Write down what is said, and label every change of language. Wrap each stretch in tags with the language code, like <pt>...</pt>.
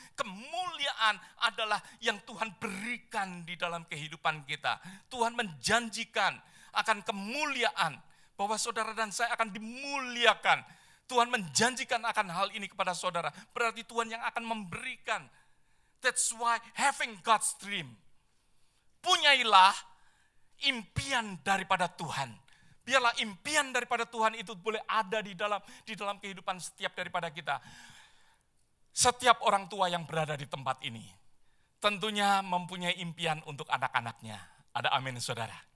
<id>Kemuliaan adalah yang Tuhan berikan di dalam kehidupan kita. Tuhan menjanjikan akan kemuliaan, bahwa saudara dan saya akan dimuliakan. Tuhan menjanjikan akan hal ini kepada saudara. Berarti Tuhan yang akan memberikan.</id> <en>That's why having God's dream.</en> <id>Punyailah impian daripada Tuhan. Biarlah impian daripada Tuhan itu boleh ada di dalam kehidupan setiap daripada kita. Setiap orang tua yang berada di tempat ini tentunya mempunyai impian untuk anak-anaknya. Ada amin, saudara.</id>